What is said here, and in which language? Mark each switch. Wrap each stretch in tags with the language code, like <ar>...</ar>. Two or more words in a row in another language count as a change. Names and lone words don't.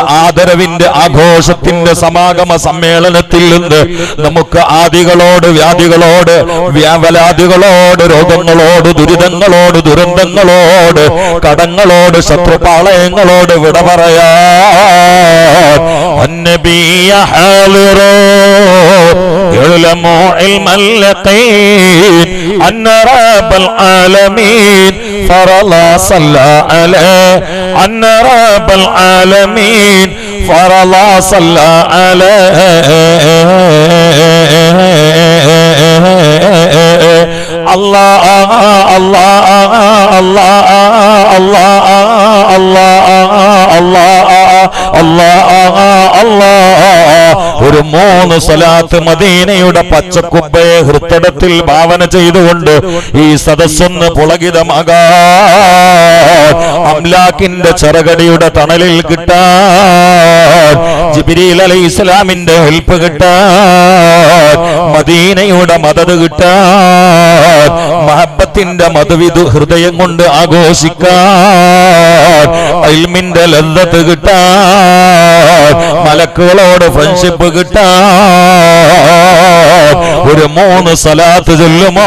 <ml>ആദരവിന്റെ ആഘോഷത്തിന്റെ സമാഗമ സമ്മേളനത്തിൽ നിന്ന് നമുക്ക് ആദികളോട്, വ്യാധികളോട്, വ്യാവലാദികളോട്, രോഗങ്ങളോട്, ദുരിതങ്ങളോട്, ദുരന്തങ്ങളോട്, കടങ്ങളോട്, ശത്രുപാളയങ്ങളോട് വിട പറയാൻ</ml> <ar>النبي حاضر يعلم علم اليقين أن رب العالمين فرض صلى عليه أن رب العالمين فرض صلى عليه الله الله الله الله الله الله الله الله ഒരു 3</ar> <ml>3 സ്വലാത്ത് മദീനയുടെ പച്ചക്കുബ്ബയെ ഹൃദയത്തിൽ ഭാവന ചെയ്തുകൊണ്ട് ഈ സദസ്സൊന്ന് പുളകിതമാകാൻ അംലാക്കിന്റെ ചെറുകടിയുടെ തണലിൽ കിട്ടാൻ ജിബ്രീൽ അലൈഹിസ്സലാമിന്റെ ഹെൽപ്പ് കിട്ടാൻ മദീനയുടെ മദദ് കിട്ടാൻ മഹബ്ബത്തിന്റെ മധുവിധു ഹൃദയം കൊണ്ട് ആഘോഷിക്കാൻ ഇൽമിന്റെ ലദ്ദത്ത് കിട്ടാൻ മലക്കുകളോട് ഫ്രണ്ട്ഷിപ്പ് കിട്ടാൻ ഒരു 3 സ്വലാത്ത് ചൊല്ലുമോ?</ml>